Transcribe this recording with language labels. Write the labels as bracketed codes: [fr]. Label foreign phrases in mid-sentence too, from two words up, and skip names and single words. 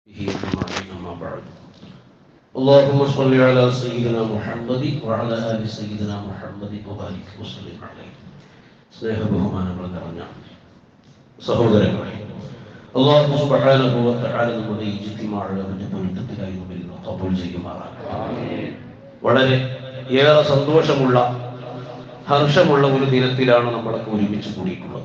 [ar] أما بعد اللهم صل على سيدنا محمد وعلى آل سيدنا محمد وبارك وسلم عليه [ml] സ്നേഹബഹുമാനങ്ങൾ നിറഞ്ഞ സഹോദരങ്ങളെ, [ar] الله سبحانه وتعالى [ml] നമ്മുടെ ഈ ഇജ്തിമാഅ് അവന്റെ പൊരുത്തത്തിലായി നമ്മിൽ ഖബൂൽ ചെയ്യുമാറാകട്ടെ. വളരെ ഏറെ സന്തോഷമുള്ള ഹർഷമുള്ള ഒരു ദിനത്തിലാണ് നമ്മളൊക്കെ ഒരുമിച്ച് കൂടിയിട്ടുള്ളത്.